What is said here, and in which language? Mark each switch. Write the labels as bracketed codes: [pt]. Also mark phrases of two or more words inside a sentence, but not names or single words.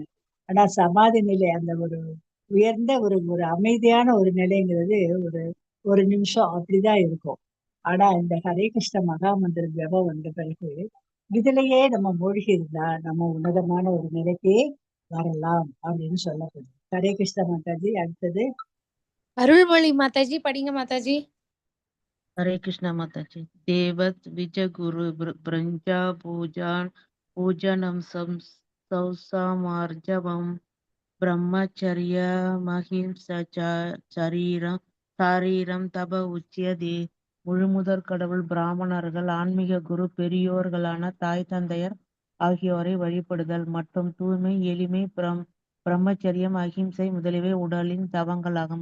[ta] ஆனா சமாதி நிலை அந்த ஒரு உயர்ந்த ஒரு ஒரு அமைதியான ஒரு நிலைங்கிறது ஒரு நிமிஷம் அப்படிதான் இருக்கும். ஆனா இந்த ஹரே கிருஷ்ண மகா மந்திர ஜபம் வந்த பிறகு இதுலயே நம்ம மூழ்கி இருந்தா நம்ம உன்னதமான ஒரு நிலைக்கே வரலாம் அப்படின்னு சொல்லப்படுது. ஹரே கிருஷ்ண மாதாஜி. அடுத்தது அருள்மொழி மாதாஜி படிங்க மாதாஜி. [sa] हरे कृष्णा माता जी। देवत विजय गुरु ब्रंजा पूजनम सौसामार्जवम ब्रह्मचर्य महिंसा சாரீரம் தப உச்சியதே. [ta] முழுமுதற் கடவுள் பிராமணர்கள், ஆன்மீக குரு பெரியோர்களான தாய் தந்தையர் ஆகியோரை வழிபடுதல் மற்றும் தூய்மை, எளிமை, பிரம்மச்சரியம், அகிம்சை முதலியவை உடலின் தவங்களாகும்.